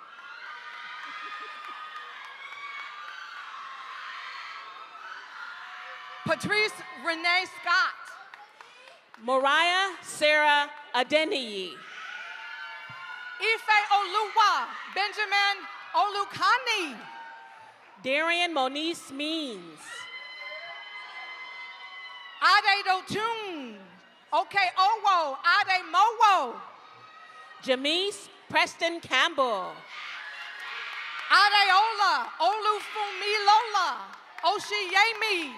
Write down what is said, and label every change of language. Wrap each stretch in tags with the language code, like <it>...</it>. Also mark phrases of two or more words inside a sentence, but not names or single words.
<en>Patrice Renee Scott. Mariah Sarah Adeniyi. Ife Oluwa Benjamin Olukani. Darian Monice Means. Ade Dotun. Okay, Owo. Ade Mowo. Jamise Preston Campbell. Adeola Olufumi Lola. Oshiyemi.</en>